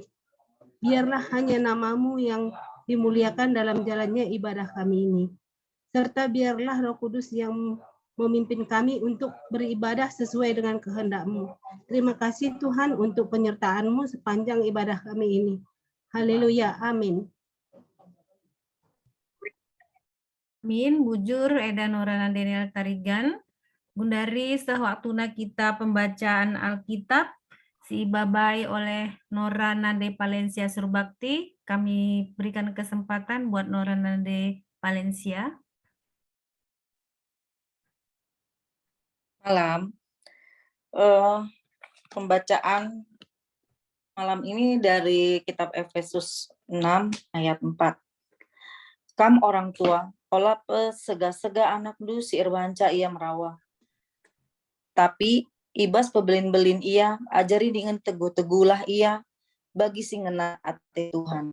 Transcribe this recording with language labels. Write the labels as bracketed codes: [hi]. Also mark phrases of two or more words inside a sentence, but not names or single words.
[id] Biarlah hanya nama-Mu yang dimuliakan dalam jalannya ibadah kami ini. Serta biarlah Roh Kudus yang memimpin kami untuk beribadah sesuai dengan kehendak-Mu. Terima kasih Tuhan untuk penyertaan-Mu sepanjang ibadah kami ini. Haleluya, amin. [btx] Amin, bujur Eda Nora Nandenial Tarigan. Gundari sewaktuna kita pembacaan Alkitab, si Babai oleh Nora Nande Palencia Surbakti. [id] Kami berikan kesempatan buat Nora Nande Palencia. Malam. Pembacaan malam ini dari kitab Efesus 6 ayat 4. [btx] Kam orang tua, olah sega-sega anak du si irwanca ia merawa. Tapi ibas pebelin-belin ia, ajari [id] dengan teguh-teguhlah [btx] ia, bagi si ngena ate Tuhan.